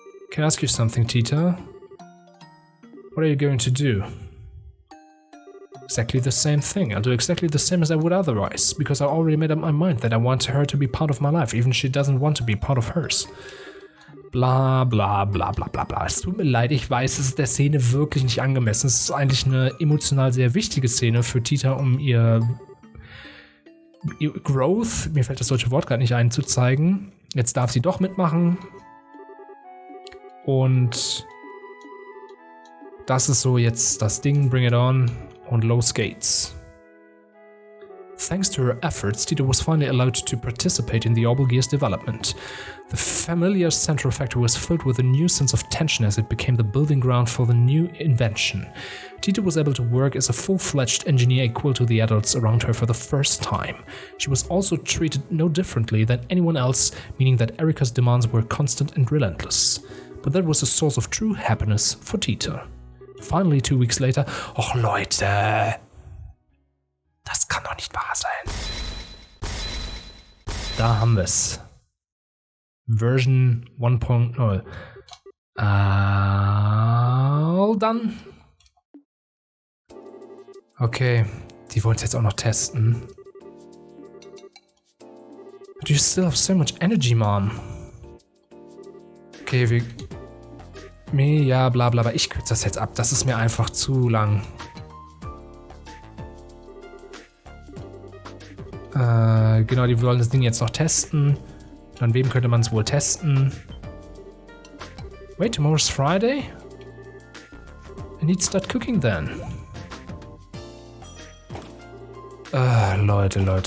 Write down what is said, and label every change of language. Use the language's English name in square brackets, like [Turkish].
[English] Can I ask you something, Tita? What are you going to do? Exactly the same thing. I'll do exactly the same as I would otherwise, because I already made up my mind that I want her to be part of my life, even if she doesn't want to be part of hers. Bla bla bla bla bla bla. [German] Es tut mir leid, ich weiß, es ist der Szene wirklich nicht angemessen. Es ist eigentlich eine emotional sehr wichtige Szene für Tita, um ihr Growth, mir fällt das deutsche Wort gerade nicht ein, zu zeigen. Jetzt darf sie doch mitmachen. Und das ist so jetzt das Ding, bring it on und los geht's. [English] Thanks to her efforts, Tita was finally allowed to participate in the Orbital Gear's development. The familiar central factory was filled with a new sense of tension as it became the building ground for the new invention. Tita was able to work as a full-fledged engineer equal to the adults around her for the first time. She was also treated no differently than anyone else, meaning that Erica's demands were constant and relentless. But that was a source of true happiness for Tita. Finally, 2 weeks later, [German] och Leute, das kann doch nicht wahr sein. Da haben wir's. Version 1.0. [English] All done. [German] Okay, die wollen es jetzt auch noch testen. [English] But you still have so much energy, Mom. [German] Okay, ja, bla bla bla. Ich kürze das jetzt ab. Das ist mir einfach zu lang. Genau, die wollen das Ding jetzt noch testen. An wem könnte man es wohl testen? [English] Wait, tomorrow's Friday? need to start cooking then. [German] Leute.